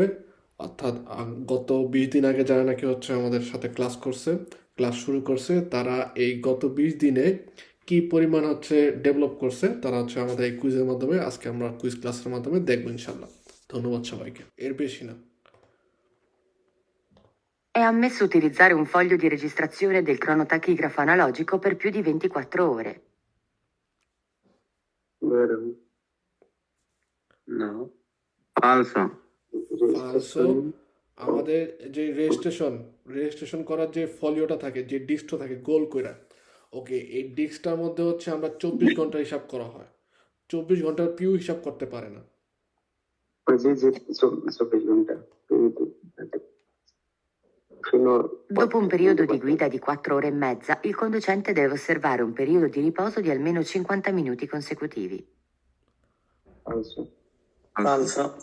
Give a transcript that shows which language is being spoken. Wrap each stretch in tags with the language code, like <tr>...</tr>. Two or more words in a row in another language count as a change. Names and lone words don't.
<bn>অর্থাৎ গত 20 দিন আগে যারা নাকি আমাদের সাথে ক্লাস শুরু করছে, তারা এই গত 20 দিনে কি পরিমাণ ডেভেলপ করছে তারা আমাদের এই কুইজের মাধ্যমে, আজকে আমরা কুইজ ক্লাসের মাধ্যমে দেখবো ইনশাল্লাহ। ধন্যবাদ সবাইকে, এর বেশি না।</bn> <it>È ammesso utilizzare un foglio di registrazione del cronotachigrafo analogico per più di 24 ore. Vero. No. Falso.</it> <bn>সো আমাদের যে রেজিস্ট্রেশন করার যে ফলিওটা থাকে, যে ডিস্কটা থাকে গোল কইরা, ওকে, এই ডিস্কটার মধ্যে আমরা 24 ঘন্টা হিসাব করা হয়। 24 ঘন্টার পিউ হিসাব করতে পারে না।</bn> <it>Così 24 fino Dopo un periodo di guida di 4 ore e mezza, il conducente deve osservare un periodo di riposo di almeno 50 minuti consecutivi. Falso. Falso.</it>